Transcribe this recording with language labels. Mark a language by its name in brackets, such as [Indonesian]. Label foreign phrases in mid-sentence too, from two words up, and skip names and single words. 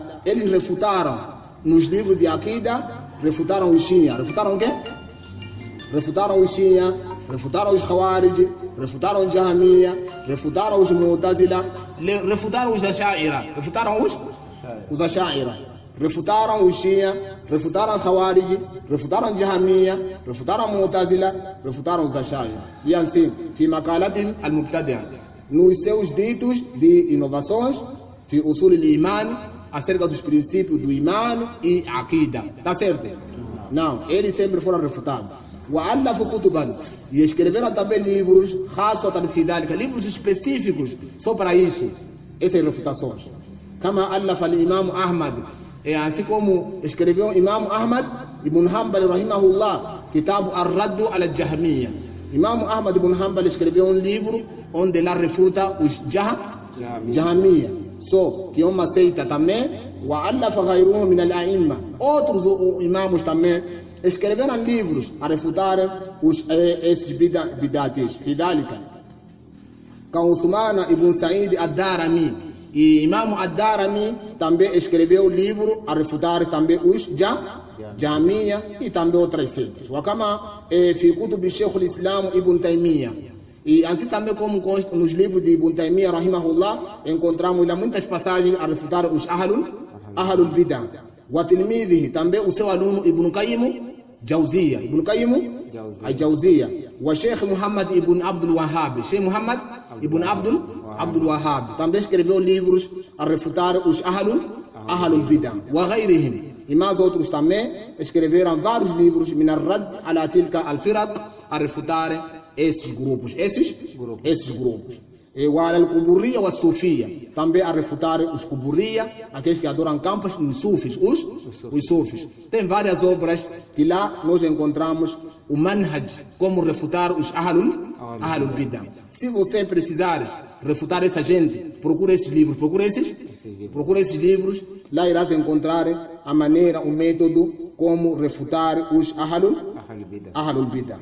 [Portuguese] Eles refutaram nos livros de Aqida, refutaram os Shia. Refutaram o quê? Refutaram os Shia, refutaram os Khawarij, refutaram os Jahmiya, refutaram os Mu'tazila, refutaram os Asha'ira, refutaram os Asha'ira, refutaram o Shia, refutaram o Khawarij, refutaram o Jahmiya, refutaram o Mu'tazila, refutaram os Ash'ari. [Arabic] E assim, في مقالات المبتدعة, [Portuguese] nos seus ditos de inovações, [Arabic] في أصول الإيمان, [Portuguese] acerca dos princípios do iman e aqida. Tá certo? Não, eles sempre foram refutados. [Arabic] وألفوا كتبا, [Portuguese] e escreveram também livros, [Arabic] خاصة في ذلك, [Portuguese] livros específicos só para isso, essas refutações. [Arabic] كما ألف الإمام أحمد, [Portuguese] assim como escreveu Imam Ahmad ibn Hanbal rahimahullah, kitab Ar-Radd ala al-Jahmiya. Imam Ahmad ibn Hanbal escreveu livro onde ele refuta os Jahmiya, só que é uma seita também. [Arabic] وألف غيره من الأئمة, [Portuguese] outros imãos também escreveram livros a refutarem esses bidatis. [Arabic] في ذلك كعثمان ibn Sa'id ad-Darimi, [Portuguese] e Imam ad-Darimi também escreveu livro a refutar também os Jahmiya e também outras seitas. [Arabic] وكما في كتب الشيخ الإسلام ابن تيمية, [Portuguese] e assim também como consta nos livros de Ibn Taymiyyah rahimahullah, encontramos lá muitas passagens a refutar os Ahlul Bid'ah. [Arabic] وتلميذه, [Portuguese] também o seu aluno Ibn Qayyim Jawziyya, wa Sheikh Muhammad ibn Abdul Wahhab, Sheikh Muhammad ibn Abdul Wahhab também escreveu livros a refutar os Ahlul Bid'ah. [Arabic] وغيرهم, [Portuguese] e mais outros também escreveram vários livros [Arabic] من الرد على تلك الفرق, [Portuguese] a refutar esses grupos. [Arabic] E o القبورية والصوفية, [Portuguese] também a refutar os Quburiyya, aqueles que adoram campos, e os Sufis, os Sufis. Tem várias obras que lá nós encontramos o manhaj, como refutar os Ahlul Bid'ah. Se você precisar refutar essa gente, procura esses livros, procura esses livros, lá irás encontrar a maneira, o método como refutar os Ahlul Bid'ah.